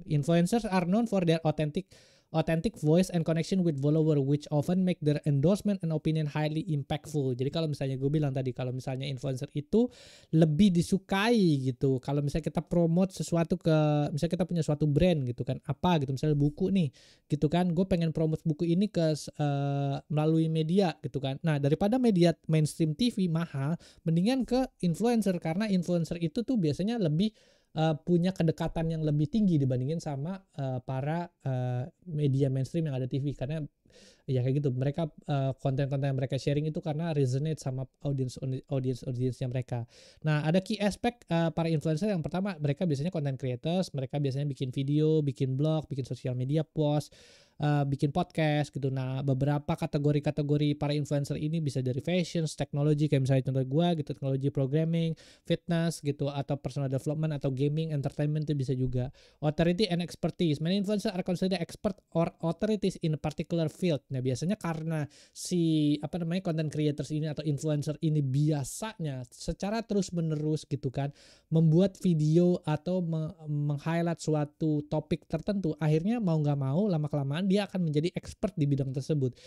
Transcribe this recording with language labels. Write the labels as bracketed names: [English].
[Indonesian] Influencers are known for their authentic voice and connection with follower which often make their endorsement and opinion highly impactful. Jadi kalau misalnya gue bilang tadi kalau misalnya influencer itu lebih disukai gitu. Kalau misalnya kita promote sesuatu misalnya kita punya suatu brand gitu kan, apa gitu misalnya buku nih gitu kan, gue pengen promote buku ini melalui media gitu kan. Nah, daripada media mainstream TV mahal, mendingan ke influencer karena influencer itu tuh biasanya lebih punya kedekatan yang lebih tinggi dibandingin sama para media mainstream yang ada TV karena ya kayak gitu mereka konten-konten yang mereka sharing itu karena resonate sama audiensnya mereka. Nah, ada key aspek para influencer. Yang pertama, mereka biasanya content creators, mereka biasanya bikin video, bikin blog, bikin sosial media post, bikin podcast gitu. Nah, beberapa kategori-kategori para influencer ini bisa dari fashion, teknologi kayak misalnya contoh gue gitu, teknologi programming, fitness gitu, atau personal development atau gaming, entertainment itu bisa juga. [English] Authority and expertise. Many influencers are considered expert or authorities in a particular field. [Indonesian] Nah, biasanya karena si content creators ini atau influencer ini biasanya secara terus-menerus gitu kan membuat video atau meng-highlight suatu topik tertentu, akhirnya mau nggak mau lama-kelamaan dia akan menjadi expert di bidang tersebut.